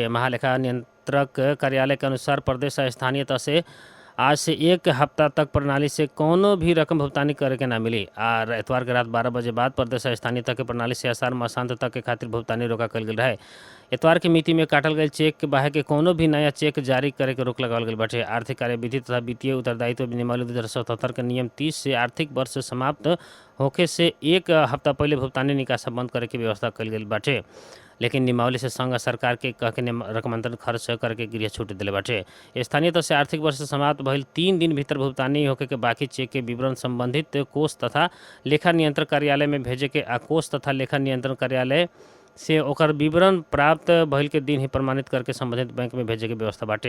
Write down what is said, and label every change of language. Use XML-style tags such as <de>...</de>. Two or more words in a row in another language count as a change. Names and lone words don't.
<bho>महालेखा नियंत्रक कार्यालय के अनुसार प्रदेश स्थानीयता से आज से 1 हफ्ता तक प्रणाली से कोनो भी रकम भुगतानी करे के ना मिली। और एतवार के रात 12 बजे बाद प्रदेश स्थानीयता के प्रणाली से आसार मासांत तक के खातिर भुगतानी रोका कल गई रहे। एतवार के मिति में काटल गई चेक के बाहे के कोनो भी नया चेक जारी करे के रोक लगावल गई बाटे। आर्थिक कार्यविधि तथा वित्तीय उत्तरदायित्व नियमावली 2077 के नियम 30 से आर्थिक वर्ष समाप्त होखे से 1 हफ्ता पहले भुगतानी निकासा बंद करे के व्यवस्था कल गई बाटे। लेकिन नियमावली से संघ सरकार के कह के रकमांतरण खर्च करके गृह छूट दिले बाटे। स्थानीय तौर से आर्थिक वर्ष समाप्त भइल 3 दिन भीतर भुगतानी होके के बाकी चेक के विवरण संबंधित कोष तथा लेखा नियंत्रण कार्यालय में भेजे के आ कोष तथा लेखा नियंत्रण कार्यालय से ओकर विवरण प्राप्त भइल के दिन ही प्रमाणित करके संबंधित बैंक में भेजे के व्यवस्था बाटे।</bho>